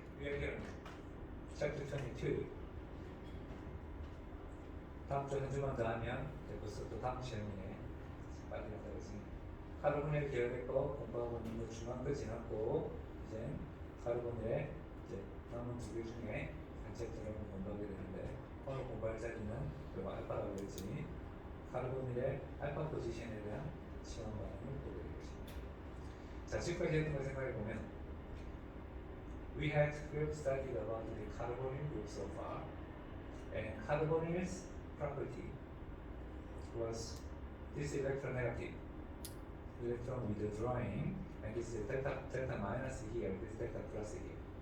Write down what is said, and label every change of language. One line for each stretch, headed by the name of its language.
Korean: 유형결 Chapter 22. 다음 주 한 주만 더 하면 벌써 또 다음 시험이네. 빨리 갔다 오지. 카르보닐 계열의 거 공부하고 있는 거 중간 거 지났고 이제 카르보닐의 이제 남은 두 개 중에 한 챕터를 공부하게 되는데 오늘 공부할 자리는 이거 알파라고 했지. 카르보닐의 알파 포지션에 대한 시험 반응을 보게 되겠습니다. 자, 지금까지 했던 걸 생각해 보면
English: we had studied about the carbonyl group so far, and carbonyl's property was this electronegative electron withdrawing, and this is delta minus here, this delta plus here.